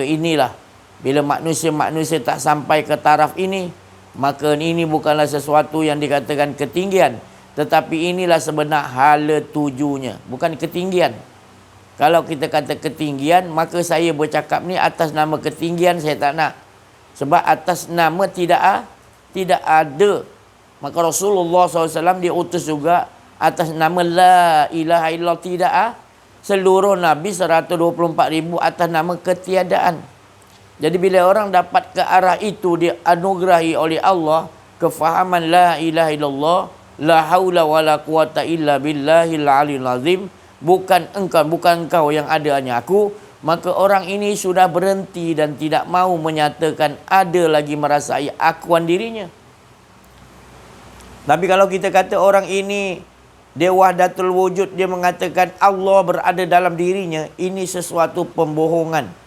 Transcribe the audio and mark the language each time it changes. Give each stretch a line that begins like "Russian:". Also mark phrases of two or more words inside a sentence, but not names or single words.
Malay: Maka inilah Bila manusia-manusia tak sampai ke taraf ini, maka ini bukanlah sesuatu yang dikatakan ketinggian, tetapi inilah sebenar hala tujunya, bukan ketinggian. Kalau kita kata ketinggian, maka saya bercakap ni atas nama ketinggian saya tak nak. Sebab atas nama tidak ada. Maka Rasulullah SAW dia utus juga atas nama
Arabic: لا إله إلا الله
Malay: tidak seluruh Nabi 124,000 atas nama ketiadaan. Jadi bila orang dapat ke arah itu, dia anugerahi oleh Allah kefahaman
Arabic: لا إله إلا الله, لا حول ولا قوة إلا بالله العلي العظيم,
Malay: bukan engkau yang ada hanya aku, maka orang ini sudah berhenti dan tidak mahu menyatakan ada lagi merasai akuan dirinya. Tapi kalau kita kata orang ini dia
Arabic: وحدة الوجود,
Malay: dia mengatakan Allah berada dalam dirinya, ini sesuatu pembohongan.